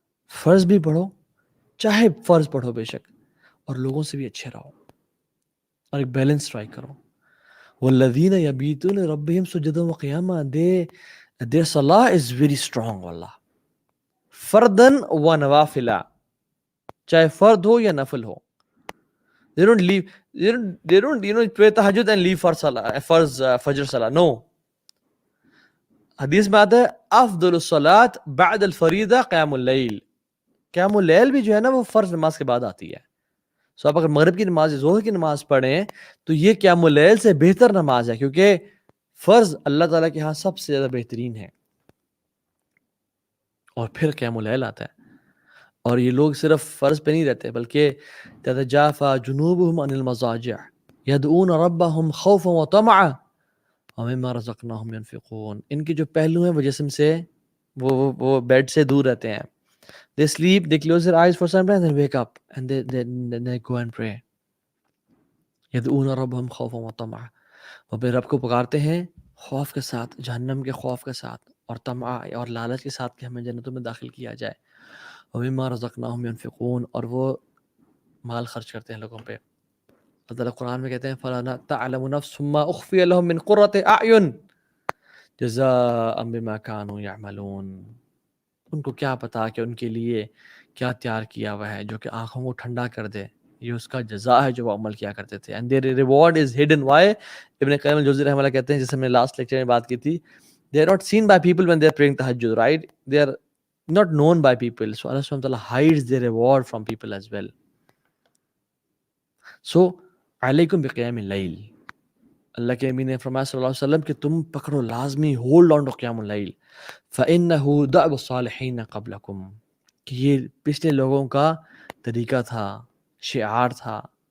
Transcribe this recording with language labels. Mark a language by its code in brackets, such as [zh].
[ur] فرض بھی پڑھو, چاہے فرض پڑھو بے شک, اور لوگوں سے بھی اچھے رہو. اور ایک بیلنس ٹرائی کرو. [ar] والذین یبیتون ربہم سجدا وقیاما, [en] their salah is very strong [ar] واللہ, فردن و نوافلا, [ur] چاہے فرد ہو یا نفل ہو. [en] They don't leave, they don't pray tahajjud and leave for salah, fajr salah. No. [ur] حدیث میں آتا ہے [ar] افضل الصلاۃ بعد الفریضہ قیام اللیل. [ur] قیام اللیل بھی جو ہے نا وہ فرض نماز کے بعد آتی ہے. سو آپ اگر مغرب کی نماز ظہر کی نماز پڑھیں تو یہ قیام اللیل سے بہتر نماز ہے, کیونکہ فرض اللہ تعالیٰ کے ہاں سب سے زیادہ بہترین ہے, اور پھر قیام اللیل آتا ہے. اور یہ لوگ صرف فرض پہ نہیں رہتے بلکہ [ar] تتجافى جنوبهم عن المضاجع يدعون ربهم خوفا وطمعا ومما رزقناهم ينفقون. [ur] ان کے جو پہلو ہیں وہ جسم سے وہ بیڈ سے دور رہتے ہیں. [en] They sleep, they close their eyes for some time, then wake up and they go and pray. [ar] يدعون ربهم خوفا وطمعا, [ur] وہ اپنے رب کو پکارتے ہیں خوف کے ساتھ, جہنم کے خوف کے ساتھ, اور طمع اور لالچ کے ساتھ کہ ہمیں جنتوں میں داخل کیا جائے. [ar] وَمِمَّا رَزَقْنَاهُمْ يُنْفِقُونَ, [ur] اور وہ مال خرچ کرتے ہیں لوگوں پہ. اللہ تعالیٰ قرآن میں کہتے ہیں [ar] فَلَا تَعْلَمُ نَفْسٌ مَّا أُخْفِيَ لَهُم مِّن قُرَّةِ أَعْيُنٍ جَزَاءً بِمَا كَانُوا يَعْمَلُونَ. [ur] ان کو کیا پتا کہ ان کے لیے کیا تیار کیا ہوا ہے جو کہ آنکھوں کو ٹھنڈا کر دے, یہ اس کا جزا ہے جو وہ عمل کیا کرتے تھے. [en] And their reward is hidden. Why? [ur] ابن قیم الجوزی رحمہ اللہ کہتے ہیں, جیسے ہم نے لاسٹ لیکچر میں بات کی تھی, [en] they are not seen by people when they are praying tahajjud, right? They are not known by people. So Allah subhanahu wa ta'ala hides their reward from people as well. [ur] So [ar] علیکم بقیام اللیل, [ur] اللہ کے امین نے فرمایا صلی اللہ علیہ وسلم کہ تم پکڑو لازمی, [en] hold on to [ur] قیام اللیل. [ar] فإنه دأب الصالحین قبلکم, [ur] کہ یہ پچھلے لوگوں کا طریقہ تھا, شعار تھا.